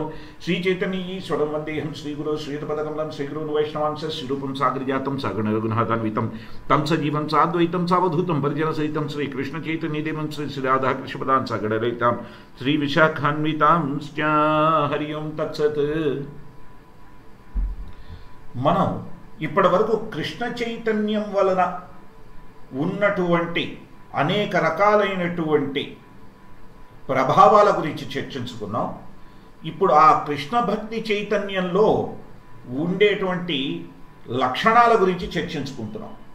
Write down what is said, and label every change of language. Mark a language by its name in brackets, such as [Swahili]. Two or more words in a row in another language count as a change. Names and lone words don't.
[Sanskrit] श्रीचैतन्यईश्वरं वन्देऽहं श्रीगुरो श्रीयुतपदकमलं श्रीगुरून् वैष्णवांश्च श्रीरूपं सागरजातं सगुणरघुनाथान्वितं तं सजीवं साद्वैतं सावधूतं परिजनसहितं श्रीकृष्णचैतन्यदेवं श्रीराधाकृष्णपदान् सगणललितां श्रीविशाखान्वितांश्च. हरि ओं तत्सत्. [Telugu] మనం ఇప్పటి వరకు కృష్ణ చైతన్యం వలన ఉన్నటువంటి అనేక రకాలైనటువంటి ప్రభావాల గురించి చర్చించుకున్నాం. ఇప్పుడు ఆ కృష్ణ భక్తి చైతన్యంలో ఉండేటువంటి లక్షణాల గురించి చర్చించుకుంటున్నాం.